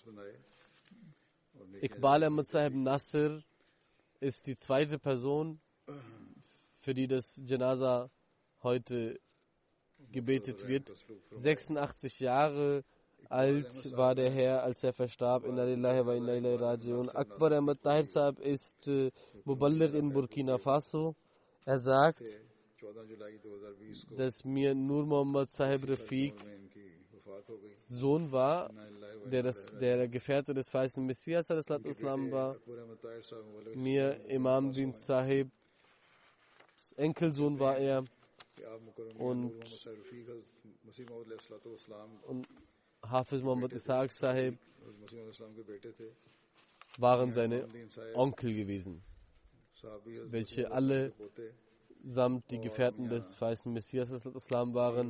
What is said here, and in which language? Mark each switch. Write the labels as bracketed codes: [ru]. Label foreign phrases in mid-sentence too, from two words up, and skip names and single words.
[de] Iqbal Ahmad Sahib Nasir ist die zweite Person, für die das Janaza heute gebetet wird. 86 Jahre alt war der Herr, als er verstarb. [ar] إنا لله وإنا إليه راجعون. [de] Akbar Ahmad Tahir Sahib ist Muballigh in Burkina Faso. Er sagt, dass mir Nur Muhammad Sahib Rafiq Sohn war, der Gefährte des verheißenen Messias Islam war. Mir Imam Din Sahib Enkelsohn war er und Hafiz Muhammad Ishaq Sahib waren seine Onkel gewesen, welche alle samt die Gefährten des verheißenen Messias Islam waren.